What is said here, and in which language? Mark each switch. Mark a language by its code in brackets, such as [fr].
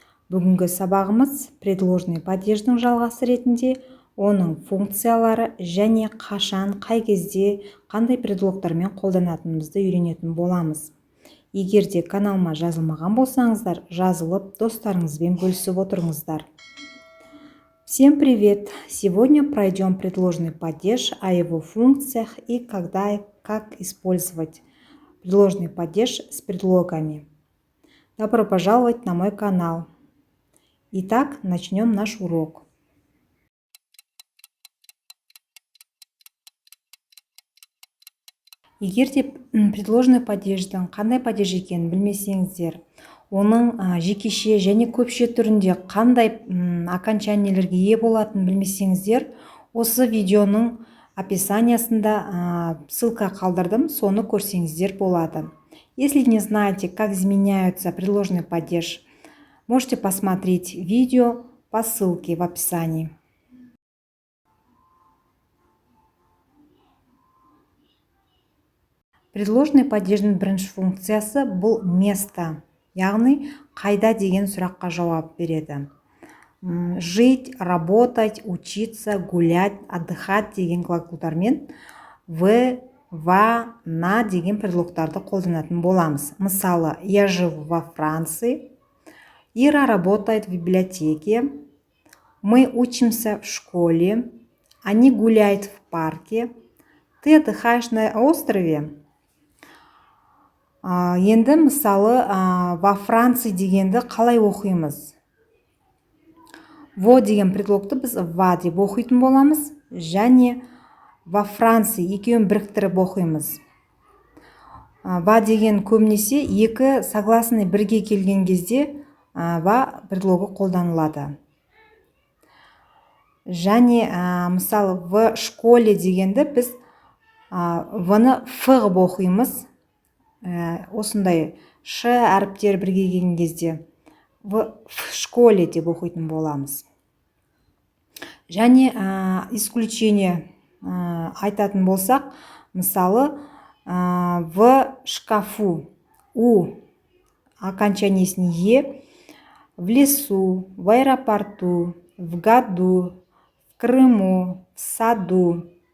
[kk] Бүгінгі сабағымыз предложный падеждің жалғасы ретінде оның функциялары және қашан, қай кезде, қандай предлогтармен қолданатынымызды үйренетін боламыз. Егер де каналыма жазылмаған болсаңыздар, жазылып, достарыңызбен бөлісіп отырыңыздар. [ru] Всем привет! Сегодня пройдем предложный падеж, о его функциях и когда и как использовать предложный падеж с предлогами. Добро пожаловать на мой канал. Итак, начнем наш урок. [kk] Егер де предложный падеждің қандай падеж екенін білмесеңіздер, оның жекеше және көпше түрінде қандай окончаниелерге ие болатынын білмесеңіздер, осы видеоның описаниясында ссылка қалдырдым, соны көрсеңіздер болады. [ru] Если не знаете, как изменяются предложный падеж, можете посмотреть видео по ссылке в описании. [kk] Предложный падеждің бірінші функциясы бұл место, яғни қайда деген сұраққа жауап береді. [ru] Жить, работать, учиться, гулять, отдыхать [kk] деген глаголдармен в, ва, на деген предлогтарды қолданатын боламыз. Мысалы, [ru] я живу во Франции, Ира работает в библиотеке, мы учимся в школе, они гуляют в парке, ты отдыхаешь на острове. [kk] Енді мысалы [ru] во Франции [kk] дегенді қалай оқимыз? Во деген предлогты біз ва деп оқитын боламыз, және [ru] во Франции [kk] екеуін біріктіріп оқимыз. Ва деген көбінесе екі согласный бірге келген кезде ва предлогы қолданылады. Және мысалы [ru] в школе [kk] дегенді біз в-ны ф ғып оқимыз. Осындай ш әріптер бірге келген кезде [ru] в школе [kk] деп оқитын боламыз. Және исключение айтатын болсақ, мысалы [ru] в шкафу [kk] у окончаниесіне е, [ru] в лесу, в аэропорту, в году, в Крыму, в саду.